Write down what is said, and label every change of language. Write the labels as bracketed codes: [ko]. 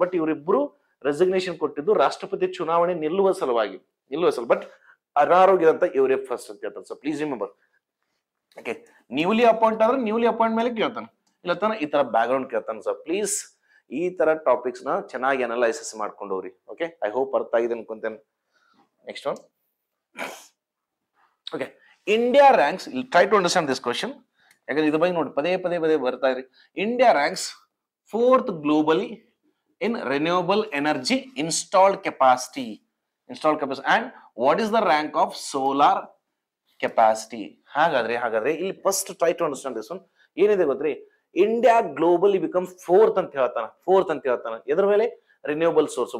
[kn] But ಇವರಿಬ್ರು resignation ಕೊಟ್ಟಿದ್ದು ರಾಷ್ಟ್ರಪತಿ ಚುನಾವಣೆ ನಿಲ್ಲುವ ಸಲುವಾಗಿ ಬಟ್ ಅನಾರೋಗ್ಯದಂತ ಇವರೇ ಫಸ್ಟ್ ಅಂತ ಹೇಳ್ತಾರೆ. [en] so please remember, [kn] okay, newly appoint ಆದ್ರೆ ನ್ಯೂಲಿ ಅಪಾಯಿಂಟ್ ಮೇಲೆ ಕೇಳ್ತಾನೆ, ಇಲ್ಲ ಈ ತರ ಬ್ಯಾಕ್ ಗ್ರೌಂಡ್ ಕೇಳ್ತಾನೆ. ಸೊ ಪ್ಲೀಸ್ ಈ ತರ ಟಾಪಿಕ್ಸ್ ನ ಚೆನ್ನಾಗಿ ಅನಲೈಸಿಸ್ ಮಾಡ್ಕೊಂಡವ್ರಿ. ಓಕೆ, [en] I hope [kn] ಅರ್ಥ ಆಗಿದೆ ಅನ್ಕೊಂತೇನೆ. Next one [en] Okay, India ranks. Try to understand this question. [kn] ಯಾಕಂದ್ರೆ ಇದ್ರ ಬಗ್ಗೆ ನೋಡಿ ಪದೇ ಬರ್ತಾ ಇರಿ. [en] India ranks fourth globally in renewable energy installed capacity. And what is the rank of solar capacity? [kn] ಹಾಗಾದ್ರೆ ಇಲ್ಲಿ [en] First try to understand this one. [kn] ಏನಿದೆ ಗೊತ್ತ್ರಿ, [en] India globally become fourth [kn] ಅಂತ ಹೇಳ್ತಾನೆ. ಎದ್ರ ಮೇಲೆ? Renewable source.